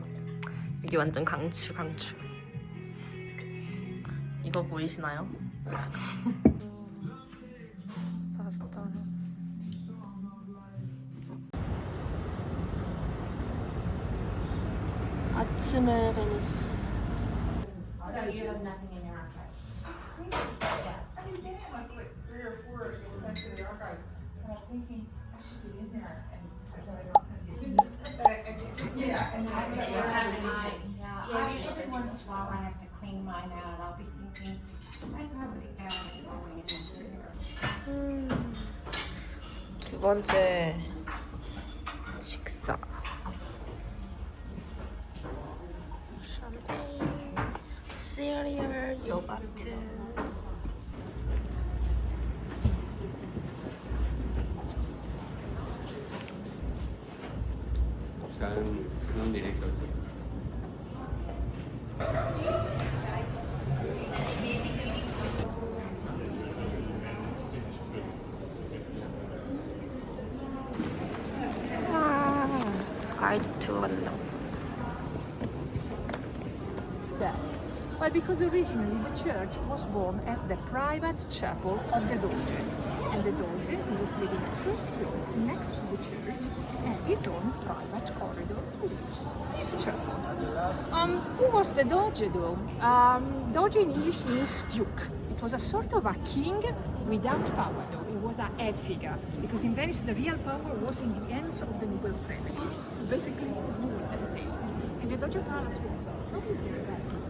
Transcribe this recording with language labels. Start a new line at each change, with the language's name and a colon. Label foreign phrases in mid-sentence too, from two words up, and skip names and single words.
Korean: 이게 완전 강추. 이거 보이시나요? 파스타. 아침에 베니스.
English: Yeah, every once in a while I have to clean mine out. I'll be thinking, I'd probably add it going in there.
Korean: 두 번째 식사. 샴페인, 시리얼, 요거트.
Spanish: Salen directo.
Korean: 가이드 투어 간다.
English: Well, because originally the church was born as the private chapel of the Doge, and the Doge was living at first floor next to the church and his own private corridor to reach this chapel. Who was the Doge though? Doge in English means duke. It was a sort of a king without power though. It was a head figure because in Venice the real power was in the hands of the noble families who basically ruled the state. And the Doge Palace was probably the best.